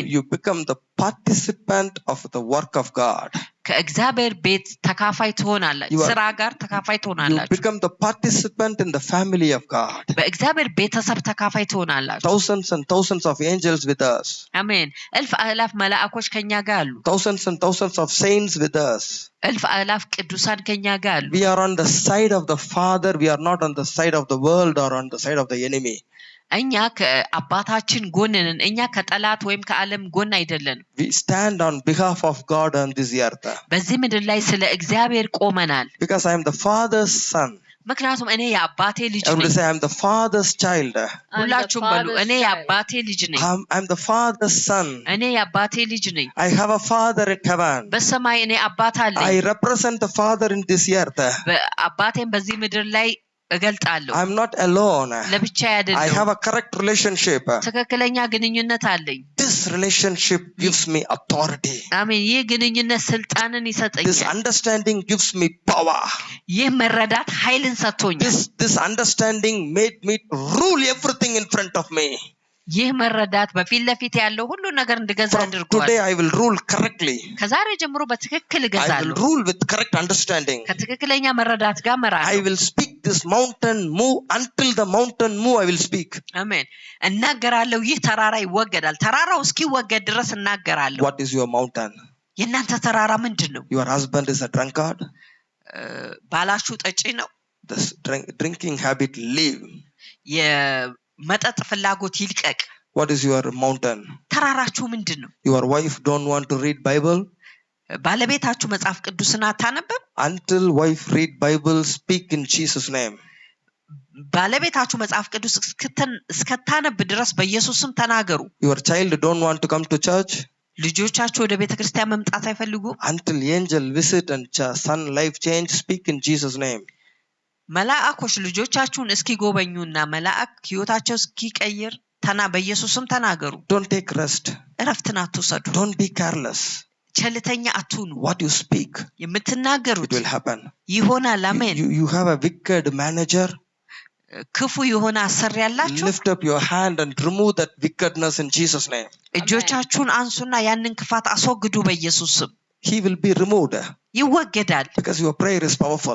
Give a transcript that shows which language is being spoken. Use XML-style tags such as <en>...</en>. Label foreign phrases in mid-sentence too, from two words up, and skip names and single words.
<en>You become the participant of the work of God.</en> <am>ከእግዚአብሔር ቤት ተካፋይ ትሆናላችሁ ስራ ጋር ተካፋይ</am> <en>You</en> <am>ትሆናላችሁ</am> <en>become the participant in the family of God.</en> <am>በእግዚአብሔር ቤተሰብ ተካፋይ ትሆናላችሁ</am> <en>Thousands and thousands of angels with us.</en> <am>አሜን እልፍ አእላፍ መላእክቶች ከኛ ጋር አሉ</am> <en>Thousands and thousands of saints with us.</en> <am>እልፍ አእላፍ ቅዱሳን ከኛ ጋር አሉ</am> <en>We are on the side of the Father. We are not on the side of the world or on the side of the enemy.</en> <am>እኛ ከአባታችን ጎን ነን እኛ ከጠላት ወይም ከዓለም ጎን አይደለንም</am> <en>We stand on behalf of God on this earth.</en> <am>በዚህ ምድር ላይ ስለ እግዚአብሔር ቆመናል</am> <en>Because I am the Father's son.</en> <am>ምክንያቱም እኔ የአባቴ ልጅ</am> <en>Everybody</en> <am>ነኝ</am> <en>say I am the Father's child.</en> <am>ሁላችሁም በሉ እኔ የአባቴ ልጅ ነኝ</am> <en>I'm the Father's son.</en> <am>እኔ የአባቴ ልጅ ነኝ</am> <en>I have a Father in heaven.</en> <am>በሰማይ እኔ አባት አለኝ</am> <en>I represent the Father in this earth.</en> <am>አባቴን በዚህ ምድር ላይ እገልጣለሁ</am> <en>I'm not alone.</en> <am>ለብቻ</am> <en>I</en> <am>አይደለም</am> <en>have a correct relationship.</en> <am>ትክክለኛ ግንኙነት አለኝ</am> <en>This relationship gives me authority.</en> <am>አሜን ይህ ግንኙነት ስልጣንን</am> <en>This</en> <am>ይሰጠኛል</am> <en>understanding gives me power.</en> <am>ይህ መረዳት ኃይልን ሰጥቶኛል</am> <en>This understanding made me rule everything in front of me.</en> <am>ይህ መረዳት በፊት ለፊት ያለው ሁሉ ነገር እንድገዛ</am> <en>From</en> <am>አድርጓል</am> <en>today I will rule correctly.</en> <am>ከዛሬ ጀምሮ በትክክል</am> <en>I will</en> <am>እገዛለሁ</am> <en>rule with correct understanding.</en> <am>ከትክክለኛ መረዳት ጋር</am> <en>I</en> <am>መራለሁ</am> <en>will speak this mountain move until the mountain move. I will speak.</en> <am>አሜን እናገራለሁ ይህ ተራራ ይወገዳል ተራራው እስኪወገድ ድረስ እናገራለሁ</am> <en>What is your mountain?</en> <am>የእናንተ ተራራ ምንድነው</am> <en>Your husband is a drunkard.</en> <am>ባላችሁ ጠጪ ነው</am> <en>This drinking habit leave.</en> <am>የመጠጥ ፍላጎት ይልቀቅ</am> <en>What is your mountain?</en> <am>ተራራችሁ ምንድነው</am> <en>Your wife don't want to read Bible.</en> <am>ባለቤታችሁ መጽሐፍ ቅዱስን አታነብም</am> <en>Until wife read Bible, speak in Jesus name.</en> <am>ባለቤታችሁ መጽሐፍ ቅዱስ እስከታነብ ድረስ በኢየሱስ ስም ተናገሩ</am> <en>Your child don't want to come to church.</en> <am>ልጆቻችሁ ወደ ቤተክርስቲያን መምጣት አይፈልጉም</am> <en>Until angel visit and son life change, speak in Jesus name.</en> <am>መላእኮች ልጆቻችሁን እስኪጎበኙና መልአክ ሕይወታቸው እስኪቀይር በኢየሱስም ተናገሩ።</am> <en>Don't take rest.</en> <am>እረፍትን አትውሰዱ።</am> <en>Don't be careless.</en> <am>ቸልተኛ አትሁኑ።</am> <en>What you speak, it</en> <am>የምትናገሩት</am> <en>will happen.</en> <am>ይሆናል። አሜን።</am> <en>You have a wicked manager.</en> <am>ክፉ የሆነ አሰሪ ያላችሁ</am> <en>Lift up your hand and remove that wickedness in Jesus' name.</en> <am>እጆቻችሁን አንሱና ያንን ክፋት አስወግዱ በኢየሱስ ስም።</am> <en>He will be removed</en> <am>ይወገዳል።</am> <en>because your prayer is powerful.</en>